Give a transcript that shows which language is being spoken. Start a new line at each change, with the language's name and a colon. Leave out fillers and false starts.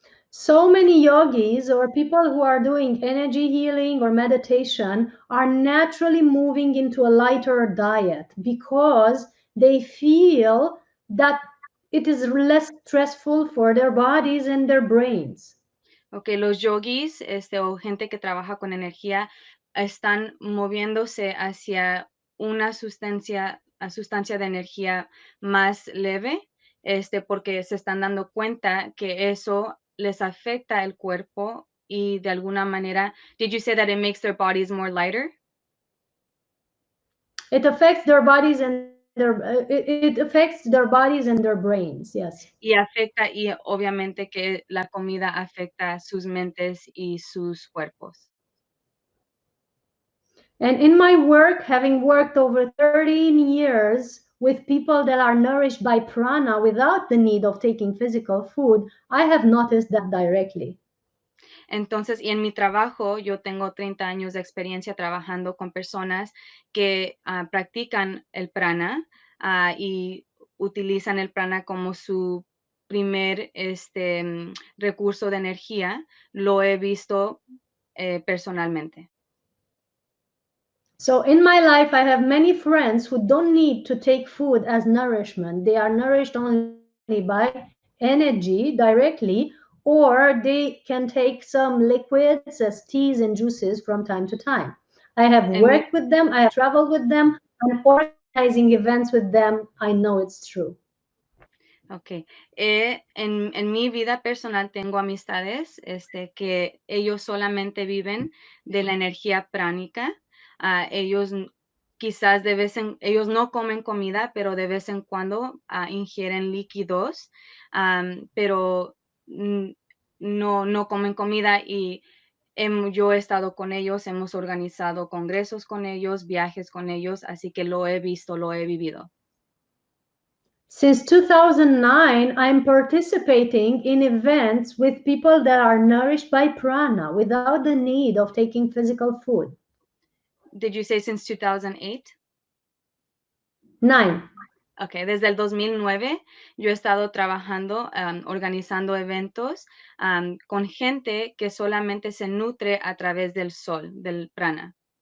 English: So many yogis or people who are doing energy healing or meditation are naturally moving into a lighter diet because they feel that it is less stressful for their bodies and their brains.
Spanish: Okay, los yogis, o gente que trabaja con energía, están moviéndose hacia una sustancia de energía más leve, porque se están dando cuenta que eso les afecta el cuerpo y de alguna manera,
English: did you say that it makes their bodies more lighter? It affects their bodies and it affects their bodies and their brains, yes.
Spanish: Y obviamente que la comida afecta sus mentes y sus cuerpos.
English: And in my work, having worked over 13 years with people that are nourished by prana without the need of taking physical food, I have noticed that directly.
Spanish: Entonces, y en mi trabajo, yo tengo 30 años de experiencia trabajando con personas que practican el prana y utilizan el prana como su primer recurso de energía. Lo he visto personalmente.
English: So in my life, I have many friends who don't need to take food as nourishment. They are nourished only by energy directly, or they can take some liquids as teas and juices from time to time. I have worked with them, I have traveled with them, and organizing events with them. I know it's true. Ok.
Spanish: En mi vida personal tengo amistades que ellos solamente viven de la energía pránica. Ellos quizás ellos no comen comida, pero de vez en cuando ingieren líquidos, pero no comen comida y yo he estado con ellos, hemos organizado congresos con ellos, viajes con ellos, así que lo he visto, lo he vivido.
English: Since 2009, I'm participating in events with people that are nourished by prana without the need of taking physical food. Did you say since 2008? 9.
Spanish: Ok, desde el 2009 yo he estado trabajando, organizando eventos con gente que solamente se nutre a través del sol, del prana.